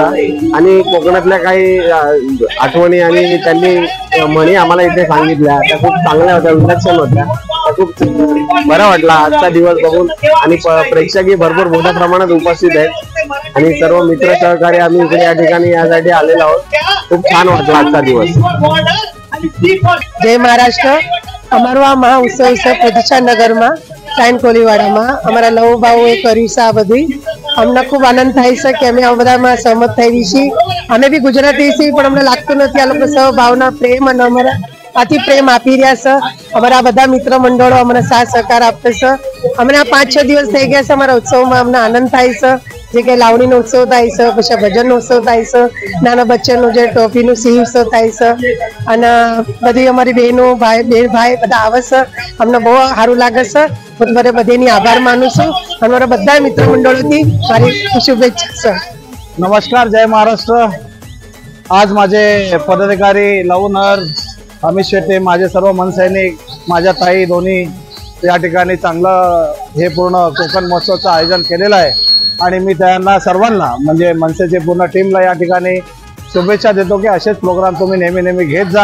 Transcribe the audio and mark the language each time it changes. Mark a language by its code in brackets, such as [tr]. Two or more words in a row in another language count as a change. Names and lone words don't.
[mr] आणि कोकणातल्या काही आठवणी आणि त्यांनी म्हणी आम्हाला इथे सांगितल्या त्या खूप चांगल्या होत्या, विलक्षण होत्या. खूप बरं वाटला आजचा दिवस बघून. आणि प्रेक्षकही भरपूर मोठ्या प्रमाणात उपस्थित आहेत. आणि सर्व मित्र सहकारी आम्ही इकडे या ठिकाणी यासाठी आलेलो आहोत. खूप छान वाटला आजचा दिवस. जय महाराष्ट्र. [gu] અમારો આ મહા ઉત્સવ છે પ્રતિષ્ઠા નગરમાં સાઈન કોલીવાડામાં. અમારા નવ ભાવ એ કર્યું છે આ બધી. અમને ખૂબ આનંદ થાય છે કે અમે આ બધામાં સહમત થઈ છીએ. અમે બી ગુજરાતી છીએ પણ અમને લાગતું નથી આ લોકો સહભાવના પ્રેમ અને અમારા આથી પ્રેમ આપી રહ્યા છે. અમારા બધા મિત્ર મંડળો અમને સાથ સહકાર આપે છે. અમને આ 5-6 દિવસ થઈ ગયા છે અમારા ઉત્સવમાં. અમને આનંદ થાય છે. જે કે લાવણીનો ઉત્સવ થાય છે, પછી ભજનનો ઉત્સવ થાય છે, નાના બચ્ચાનું જે ટોપીનું સિંહ ઉત્સવ થાય છે. અને બધી અમારી બહેનો ભાઈ બધા આવે છે. અમને બહુ સારું લાગે છે. હું મારે બધેની આભાર માનું છું. અમારા બધા મિત્ર મંડળોથી મારી શુભેચ્છા છે. [mr] नमस्कार, जय महाराष्ट्र. आज माझे पदाधिकारी लवनर, अमित शेट्टे, माझे सर्व मनसैनिक, माझ्या ताई दोन्ही या ठिकाणी चांगलं हे पूर्ण कोकण महोत्सवाचं आयोजन केलेलं आहे. आणि मी त्यांना सर्वांना म्हणजे मनसेची पूर्ण टीमला या ठिकाणी शुभेच्छा देतो की असेच प्रोग्राम तुम्ही नेहमी घेत जा.